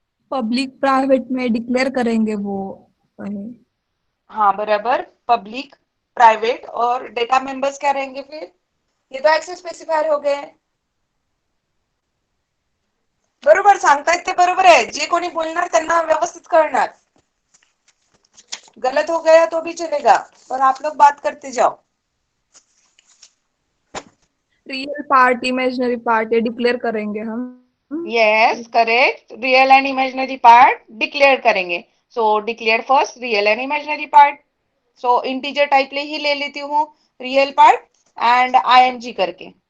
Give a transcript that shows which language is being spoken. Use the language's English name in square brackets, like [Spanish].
[Hindi] Public private में declare करेंगे वो है। हाँ बराबर, पब्लिक प्राइवेट, और डेटा मेंबर्स क्या रहेंगे फिर? ये तो ऍक्सेस स्पेसिफायर हो गए। [Marathi] बरोबर सांगतायत ते बरोबर आहे, जे कोणी बोलणार त्यांना व्यवस्थित कळणार। [Hindi] गलत हो गया तो भी चलेगा, पर आप लोग बात करते जाओ। रियल पार्ट इमेजिनरी पार्ट ये डिक्लेयर करेंगे हम yes correct, real and imaginary part declare करेंगे। [English] So declare first real and imaginary part. [Hindi] So integer type ले लेती हूँ रियल पार्ट एंड आईएनजी करके।